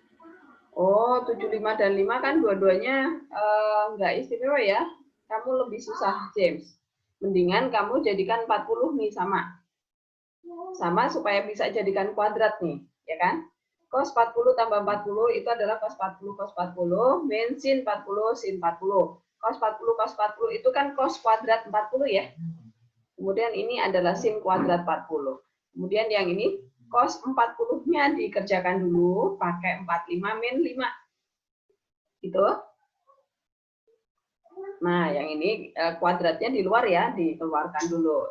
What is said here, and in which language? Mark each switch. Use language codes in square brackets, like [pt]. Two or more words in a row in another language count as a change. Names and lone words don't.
[id] Oh, 75 dan 5 kan dua-duanya enggak istimewa ya. Kamu lebih susah, James. Mendingan kamu jadikan 40 nih sama. Sama supaya bisa jadikan kuadrat nih, ya kan? Cos 40 tambah 40 itu adalah cos 40 cos 40 min sin 40 sin 40. Cos 40 cos 40 itu kan cos kuadrat 40 ya. Kemudian ini adalah sin kuadrat 40. Kemudian yang ini cos 40-nya dikerjakan dulu pakai 45 min 5. Gitu. Nah, yang ini kuadratnya di luar ya, dikeluarkan dulu.